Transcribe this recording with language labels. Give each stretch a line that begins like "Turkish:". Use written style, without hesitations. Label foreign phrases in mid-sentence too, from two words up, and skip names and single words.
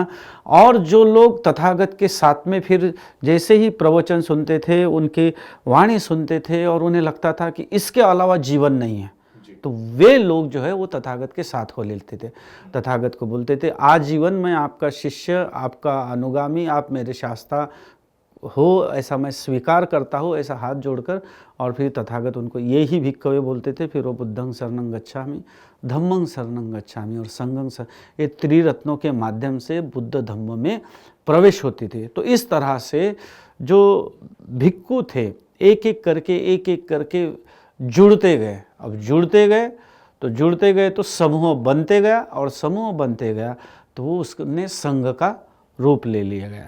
Hindi: और जो लोग तथागत के साथ में फिर जैसे ही प्रवचन सुनते थे, उनकी वाणी सुनते थे और उन्हें लगता था कि इसके अलावा जीवन नहीं है, तो वे लोग जो है वो तथागत के साथ हो लेते थे। तथागत को बोलते थे, आजीवन मैं आपका शिष्य, आपका अनुगामी, आप मेरे शास्ता हो, ऐसा मैं स्वीकार करता हूँ, ऐसा हाथ जोड़कर। और फिर तथागत उनको
Pali: ये ही भिक्खवे
Hindi: बोलते थे। फिर वो
Pali: बुद्धं शरणं गच्छामि, धम्मं शरणं गच्छामि
Hindi: और संघं ये त्रिरत्नों के माध्यम से बुद्ध धम्म में प्रवेश होती थी। तो इस तरह से जो भिक्खु थे एक एक करके जुड़ते गए। अब जुड़ते गए तो समूह बनते गया और समूह बनते गया तो वो उसने संघ का रूप ले लिया गया।